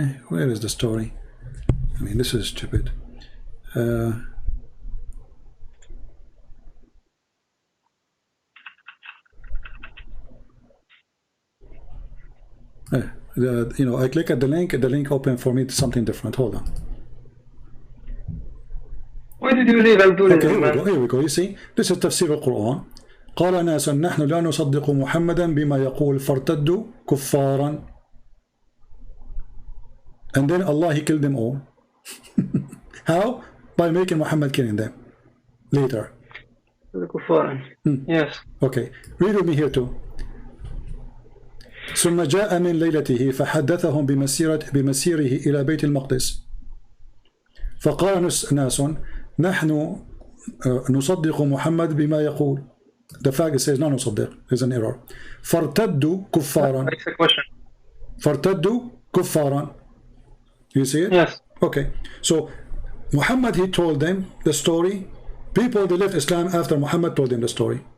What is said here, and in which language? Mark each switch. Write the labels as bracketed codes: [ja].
[en] Where is the story? I mean, this is stupid. I click at the link opened for me something different. Hold on. Why did you leave Abdullah? Okay, here we go. You see, this is تفسير القرآن. [ar] قال ناس نحن لا نصدق محمدا بما يقول فارتدوا كفارا. [en] And then Allah, he killed them all. How? By making Muhammad killing them later. Yes. Okay, read with me here too. [ar] ثم جاء من ليلته فحدثهم بمسيره إلى بيت المقدس فقال ناس نحن نصدق محمد بما يقول. [en] The fact says [ar] لا نصدق. [en] There's an error. [ar] فارتدوا كفارا. فارتدوا كفارا. [en] You see it? Yes. Okay. So Muhammad, he told them the story. People, they left Islam after Muhammad told them the story.